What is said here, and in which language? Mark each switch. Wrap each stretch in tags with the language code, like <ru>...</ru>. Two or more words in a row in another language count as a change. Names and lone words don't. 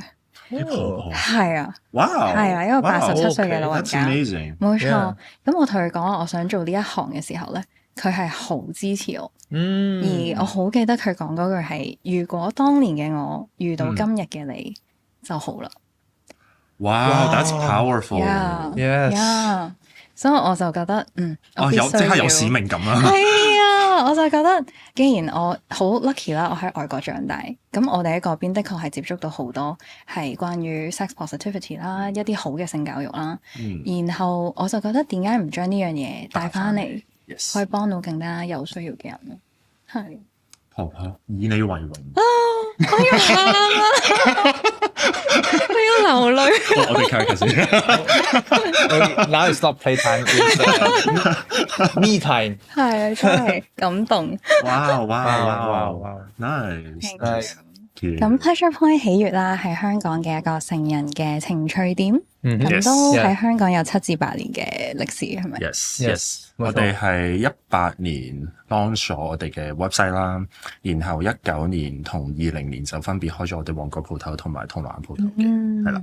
<yue>係啊。哇！係啊，一個87歲嘅老人家。冇錯。咁我同佢講我想做呢一行嘅時候咧，佢係好支持我，而我好記得佢講嗰句係：如果當年嘅我遇到今日嘅你就好啦。</yue> <en>Wow, that's powerful. Yes.</en> <yue>所以我就覺得，即刻有使命感啦。係啊，我就覺得，既然我好 lucky 啦，我喺外國長大，咁我哋喺嗰邊的確係接觸到好多係關於</yue> <en>sex positivity</en> <yue>啦，一啲好嘅性教育啦。然後我就覺得，點解唔將呢樣嘢帶翻嚟？可以幫到更加有需要嘅人咯，係。婆婆以你為榮。我要喊啊！我要流淚。我哋睇下先。</yue> <en>Now it's not playtime, it's me time。</en> <yue>係啊，真係感動。哇 ！Nice。咁</yue> <en>Pleasure Point</en> <yue>喜悅啦，係香港嘅一個成人嘅情趣店，咁</yue> <en>Yes</en> <yue>都喺香港有7至8年嘅歷史，係咪</yue> <en>Yes，</en> <yue>冇錯我哋係18年 launch 咗我哋嘅 website 啦，然後19年同20年就分別開咗我哋旺角鋪頭同埋銅鑼灣鋪頭嘅，係啦。</yue>